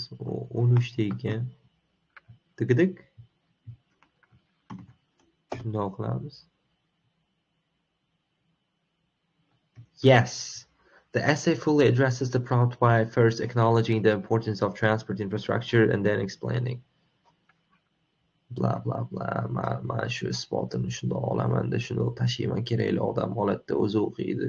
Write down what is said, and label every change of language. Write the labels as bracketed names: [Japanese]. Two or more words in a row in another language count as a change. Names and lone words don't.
[Uzbek] 13 ta ekan. Tiqidik. Shundoq qilamiz. [English] Yes. The essay fully addresses the prompt by first acknowledging the importance of transport infrastructure and then explaining. Bla bla bla. [Uzbek] Man shu isbotini shundoq olamanda, shundoq tashiyman, kerakli odam oladida o'zi o'qiydi.